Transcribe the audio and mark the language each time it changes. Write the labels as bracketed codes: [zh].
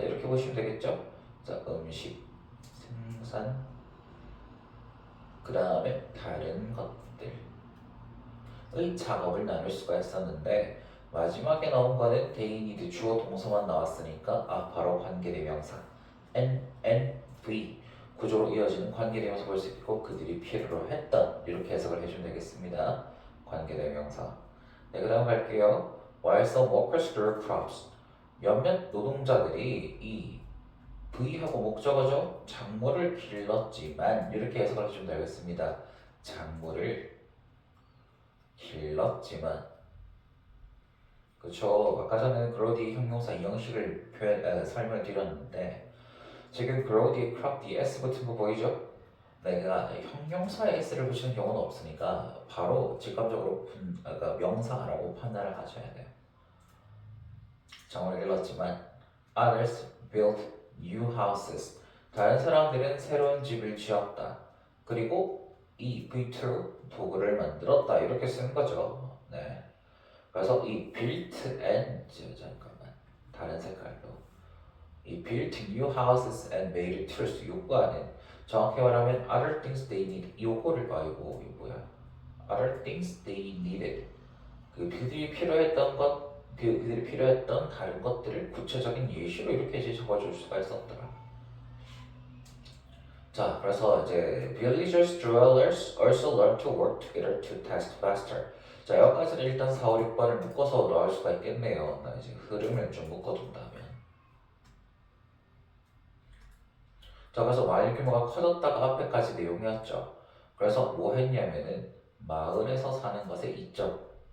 [ko] 이렇게 보시면 되겠죠. 자, 음식 생산 그 다음에 다른 것들의 작업을 나눌 수가 있었는데 마지막에 나온 거는 [en] they need [ko] 주어 동사만 나왔으니까 바로 관계대명사 NNV 구조로 이어지는 관계대명사 볼 수 있고 그들이 필요로 했던 이렇게 해석을 해주면 되겠습니다. 관계대명사. 네, 그 다음 갈게요. [en] While some workers grew crops [ko] 몇몇 노동자들이 이 V하고 목적어죠. 작물을 길렀지만 이렇게 해석을 해주면 되겠습니다. 작물을 길렀지만 그렇죠. 아까 전에 grow 뒤에 형용사 이 형식을 설명을 드렸는데 지금 grow 뒤에 crop 뒤에 s 붙은 거 보이죠? 내가 형용사에 s를 붙이는 경우는 없으니까 바로 직감적으로 그러니까 명사라고 판단을 하셔야 돼요. 작물을 길렀지만 [en] others built new houses [ko] 다른 사람들은 새로운 집을 지었다. 그리고 이 V2 도구를 만들었다 이렇게 쓰는 거죠. 네. 그래서 이 built and 잠깐만 다른 색깔로 이 [en] built new houses and made tools 요구하는 정확히 말하면 other things they need [ko] 요거를 이거 뭐야? [en] other things they needed [ko] 그들이 필요했던 것 그들이 필요했던 다른 것들을 구체적인 예시로 이렇게 이제 적어줄 수가 있었더라. 자, 그래서 이제 [en] villagers, dwellers also learn to work together to task faster. [ko] 자, 여기까지는 일단 4, 5, 6번을 묶어서 나올 수가 있겠네요. 나 이제 흐름을 좀 묶어둔다면. 자, 그래서 마을 규모가 커졌다가 앞에까지 내용이었죠. 그래서 뭐 했냐면은 마을에서 사는 것에 이점.